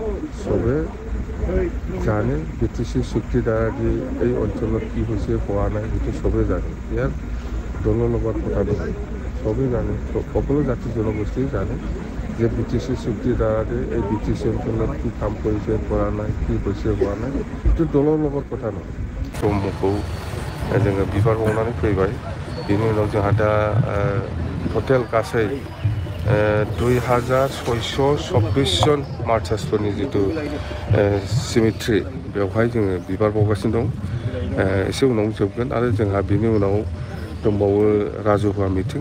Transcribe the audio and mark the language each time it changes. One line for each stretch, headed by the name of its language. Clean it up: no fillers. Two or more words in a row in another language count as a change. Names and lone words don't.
Assamese: চবে জানে বিটিচি চুক্তিৰ দ্বাৰা দি এই অঞ্চলত কি হৈছে, হোৱা নাই, সেইটো চবেই জানে। ইয়াত দলৰ লগত কথা নহয়, চবেই জানে, সকলো জাতি জনগোষ্ঠী জানে যে বিটিচি চুক্তিৰ দ্বাৰা এই বিটিচি অঞ্চলত কি কাম কৰিছে, কৰা নাই, কি হৈছে, হোৱা নাই, সেইটো দলৰ লগত কথা নহয়।
Bodo: ব্ৰহ্মखौ जोङो बिबार बावनानै फैबाय। बेनि उनाव जोंहा दा टटेल गासै 2626 जन मार्चार्सफोरनि जिथु सिमेट्रि, बेवहाय जोङो बिबार बावगासिनो दं। एसे उनाव जोबगोन आरो जोंहा बेनि उनाव दंबावो राजुहुवा मिटिं।